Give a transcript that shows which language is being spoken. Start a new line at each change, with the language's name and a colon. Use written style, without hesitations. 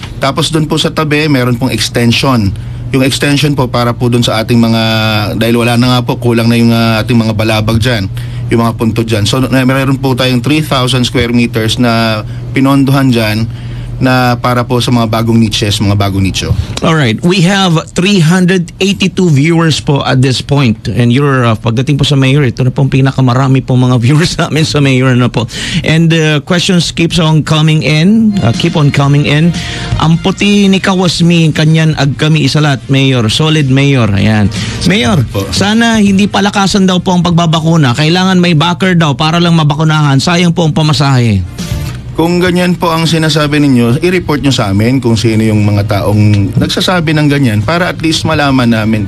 Filipino: Tapos doon po sa tabi meron pong extension. Yung extension po para po doon sa ating mga, dahil wala na nga po, kulang na yung ating mga balabag dyan, yung mga punto dyan. So meron po tayong 3,000 square meters na pinondohan dyan na para po sa mga bagong niches, mga bagong nicho.
English: Alright, we have 382 viewers po at this point.
Filipino: And pagdating po sa Mayor, ito na pong pinakamarami po mga viewers namin sa Mayor na po.
English: And questions keeps on coming in, keep on coming in.
Filipino: Ang puti ni Kawasmi, kanyan ag kami isalat, Mayor. Solid Mayor, ayan. Mayor, sana hindi palakasan daw po ang pagbabakuna. Kailangan may backer daw para lang mabakunahan. Sayang po ang pamasahe. Kung ganyan po ang sinasabi ninyo, i-report nyo sa amin kung sino yung mga taong nagsasabi ng ganyan para at least malaman namin.